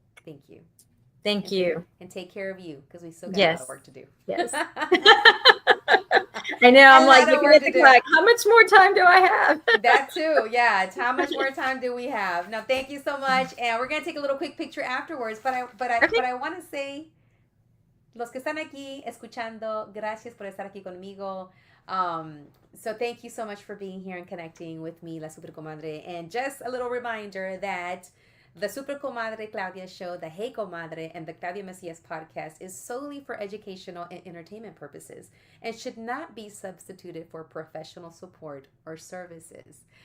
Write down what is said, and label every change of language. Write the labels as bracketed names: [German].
[English] Thank you. Thank you. And take care of you, because we still got a lot of work to do. Yes. I know. I'm like looking at the clock. How much more time do I have? That too. Yeah. How much more time do we have? Now, thank you so much. And we're going to take a little quick picture afterwards. But I want to say, [Spanish] los que están aquí escuchando, gracias por estar aquí conmigo. [English] So thank you so much for being here and connecting with me, La Super Comadre. And just a little reminder that the Super Comadre Claudia Show, the Hey Comadre, and the Claudia Macias podcast is solely for educational and entertainment purposes and should not be substituted for professional support or services.